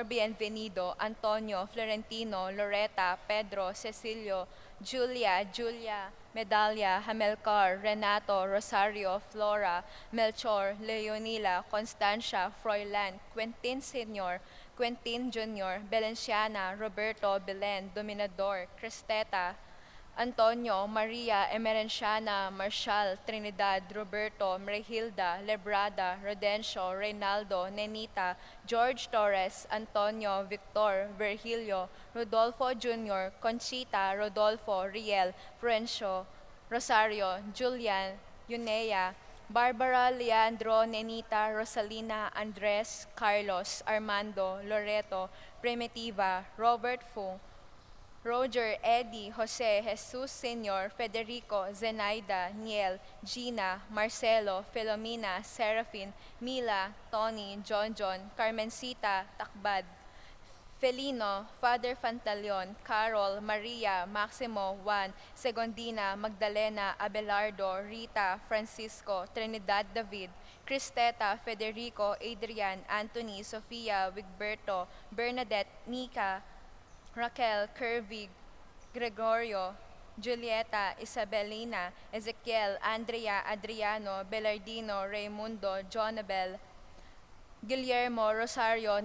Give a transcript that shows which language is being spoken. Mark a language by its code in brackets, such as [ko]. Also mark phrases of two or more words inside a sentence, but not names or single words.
[en] Bienvenido, Antonio, Florentino, Loretta, Pedro, Cecilio, Julia, Medalia, Hamelcar, Renato, Rosario, Flora, Melchor, Leonila, Constancia, Froilan, Quentin Sr., Quentin Jr., Belenciana, Roberto, Belen, Dominador, Cristeta, Antonio, Maria, Emerenciana, Marshall, Trinidad, Roberto, Marihilda, Lebrada, Rodencio, Reynaldo, Nenita, George Torres, Antonio, Victor, Virgilio, Rodolfo Jr., Conchita, Rodolfo, Riel, Florencio, Rosario, Julian, Yunea, Barbara, Leandro, Nenita, Rosalina, Andres, Carlos, Armando, Loreto, Primitiva, Robert Fu, Roger, Eddie, Jose, Jesus Sr., Federico, Zenaida, Niel, Gina, Marcelo, Filomena, Serafin, Mila, Tony, John, Carmencita, Takbad, Felino, Father Fantaleon, Carol, Maria, Maximo, Juan, Segondina, Magdalena, Abelardo, Rita, Francisco, Trinidad David, Cristeta, Federico, Adrian, Anthony, Sofia, Wigberto, Bernadette, Nika, Raquel, Kirby, Gregorio, Julieta, Isabelina, Ezequiel, Andrea, Adriano, Belardino, Raimundo, Jonabel, Guillermo, Rosario,